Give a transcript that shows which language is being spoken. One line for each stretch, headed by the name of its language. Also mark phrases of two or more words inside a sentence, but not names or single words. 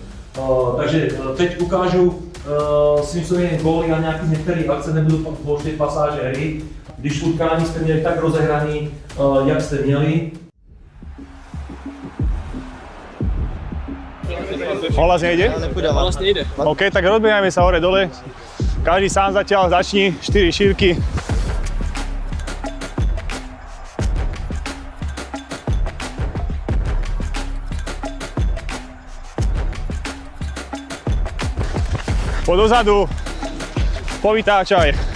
Czech: Takže teď ukážu svým svým góly a nějaký některé akce, nebudu pouštět pasáže hry. Když utkání jste měli tak rozehraný, jak jste měli. Ohlas nejde? Ohlas nejde. OK,
Slovak: tak rozbiehneme sa hore dole. Každý sám zatiaľ začni, 4 šírky. Poď dozadu, povytáčaj.